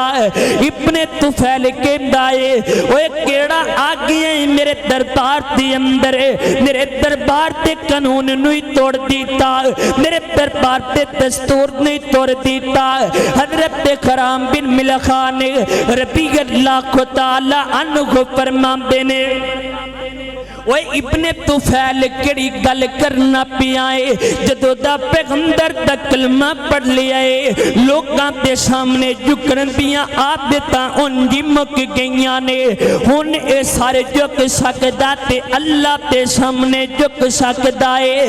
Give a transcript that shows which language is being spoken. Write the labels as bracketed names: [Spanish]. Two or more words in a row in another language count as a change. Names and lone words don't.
[Punjabi] ਇਬਨੇ ਤੁਫ਼ੈਲ ਕਹਿੰਦਾ ਹੈ ਓਏ ਕੇੜ੍ਹਾ ਆ ਗਿਆ ਮੇਰੇ ਦਰਬਾਰ ਦੇ ਅੰਦਰ, ਮੇਰੇ ਦਰਬਾਰ ਤੇ ਕਾਨੂੰਨ ਨੂੰ ਤੋੜ ਦਿੱਤਾ, ਮੇਰੇ ਦਰਬਾਰ ਤੇ ਦਸਤੂਰ ਨਹੀਂ ਤੋੜ ਦਿੱਤਾ। ਹਜ਼ਰਤ ਖ਼ਰਾਮ ਬਿਨ ਮਿਲਖਾ ਨੇ [Arabic] رضي الله تعالى عنه [Punjabi] ਫ਼ਰਮਾਂਦੇ ਨੇ ਓਏ ਇਬਨੇ ਤੁਫ਼ੈਲ ਕੇੜ੍ਹੀ ਗੱਲ ਕਰਨਾ ਪਿਆ ਹੈ, ਜਦੋਂ ਦਾ ਪੈਗ਼ੰਬਰ ਦਾ ਕਲਮਾ ਪੜ੍ਹ ਲਿਆ ਹੈ ਲੋਕਾਂ ਦੇ ਸਾਮ੍ਹਣੇ ਝੁਕਣ ਦੀਆਂ ਆਦਤਾਂ ਉਂਜ ਮੁੱਕ ਗਈਆਂ ਨੇ। ਹੁਣ ਏ ਸਾਰੇ ਝੁਕ ਸਕਦਾ ਤੇ ਅੱਲਾਹ ਦੇ ਸਾਮ੍ਹਣੇ ਝੁਕ ਸਕਦਾ ਹੈ।